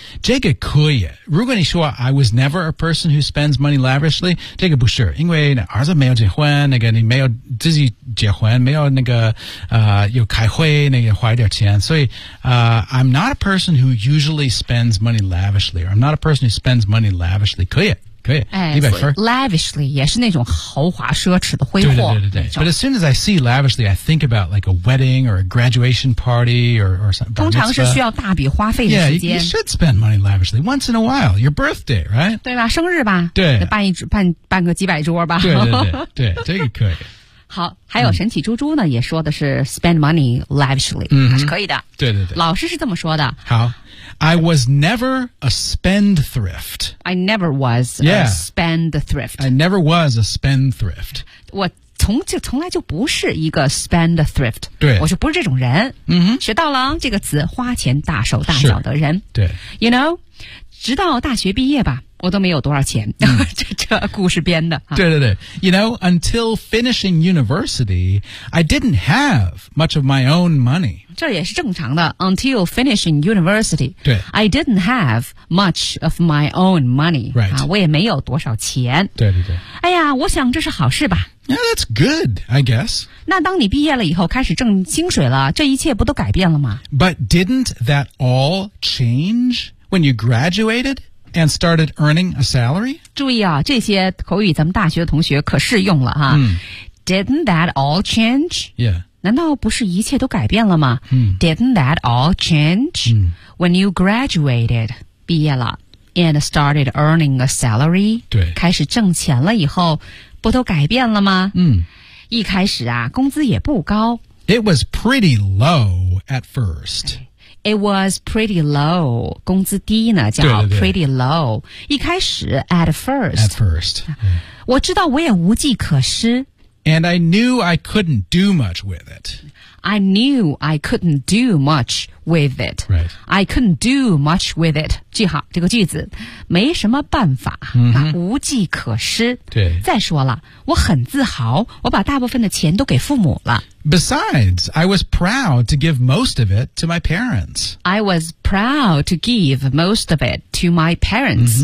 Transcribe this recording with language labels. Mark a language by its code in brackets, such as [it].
[zh] 这个可以如果你说 [en] I was never a person who spends money lavishly [zh] 这个不是因为儿子没有结婚那个你没有自己结婚没有那个有开会那个花一点钱所以 [en] I'm not a person who usually spends money lavishly [zh] or I'm not a person who spends money lavishly 可以可以哎、so、lavishly 也是那种豪华奢侈的挥霍对对对对对 [en] But as soon as I see lavishly I think about like a wedding or a graduation party or something [zh] 通常是需要大笔花费的时间 [en] Yeah, you should spend money lavishly Once in a while Your birthday, right? [zh] 对吧生日吧对办个几百桌吧对对对 对这个可以好还有神奇猪猪呢、嗯、也说的是 [en] spend money lavishly、 [zh] 嗯、还是可以的对对对老师是这么说的 [en] 好 I was never a spendthrift I never was、 yeah. a spendthrift I never was a spendthrift [zh] 我从来就不是一个 spendthrift 对我就不是这种人、嗯、学到了这个词花钱大手大脚的人对 [en] You know [zh] 直到大学毕业吧我都没有多少钱、嗯、这故事编的 [en] 对对对 You know, until finishing university I didn't have much of my own money [zh] 这也是正常的 [en] Until finishing university [zh] 对 [en] I didn't have much of my own money、 right. [zh] 啊、我也没有多少钱对对对哎呀我想这是好事吧 [en] Yeah, that's good, I guess [zh] 那当你毕业了以后开始挣薪水了这一切不都改变了吗 [en] But didn't that all change when you graduated? And started earning a salary? [zh] 注意啊，这些口语咱们大学的同学可适用了哈。 Mm. [en] Didn't that all change? Yeah. [zh] 难道不是一切都改变了吗、 mm. [en] Didn't that all change、 mm. when you graduated, [zh] 毕业了 [en] and started earning a salary? [zh] 对。开始挣钱了以后不都改变了吗嗯。Mm. 一开始啊工资也不高。 [en] It was pretty low at first. It was pretty low, [zh] 工资低呢叫 [en] pretty low, [zh] 对对对一开始 [en] at first. At first.、 [zh] Yeah. 我知道我也无计可施。 [en] And I knew I couldn't do much with it. I knew I couldn't do much with it. Right. I couldn't do much with it. [zh] 记好这个句子没什么办法、 mm-hmm. 无计可施。对。再说了我很自豪我把大部分的钱都给父母了。 [en] Besides, I was proud to give most of it to my parents. I was proud to give most of it to my parents.、